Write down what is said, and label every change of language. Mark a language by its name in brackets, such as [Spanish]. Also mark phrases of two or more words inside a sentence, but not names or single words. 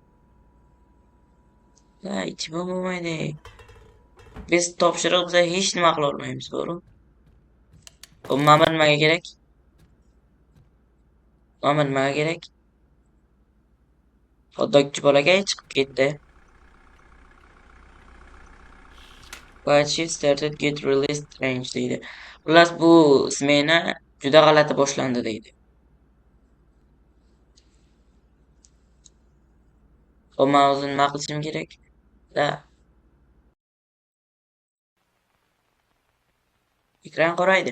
[Uzbek] Ha, ichib bo'lmaydi. Biz topshiriq biza hech nima qila olmaymiz, to'g'ri? Xo'p, mana nimaga kerak? Mana nimaga kerak? Xotdokchi bolakay chiqib ketdi. [English] But she started get really strange deydi. [Uzbek] Xullas bu smena juda g'alati boshlandi deydi. Xo'p, men o'zim nima qilishim kerak? Da. Ekran qoraydi.